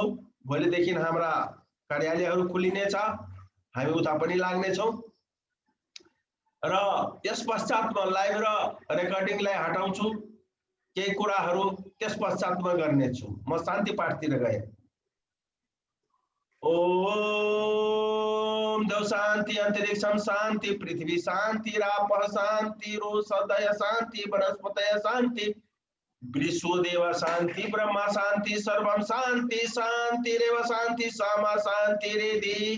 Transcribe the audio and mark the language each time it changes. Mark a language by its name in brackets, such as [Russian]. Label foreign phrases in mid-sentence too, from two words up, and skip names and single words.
[Nepali] भोलिदेखि हाम्रा कार्यालयहरू खुलिनेछ, हामी उता पनि लाग्नेछौँ र यस पश्चात म लाइभ र रेकर्डिङलाई हटाउँछु। केही कुराहरू त्यस पश्चात म गर्नेछु। म शान्ति पाठतिर गएँ। [Sanskrit] ओम ओम देव शांति, अंतरिक्षम शांति, पृथ्वी शांति, रापः शांति, रोषधय शांति, वनस्पतय शांति, विश्वदेव शांति, ब्रह्मा शांति, सर्वम शांति, शांतिरेव शांति, सामा शांतिरेधि।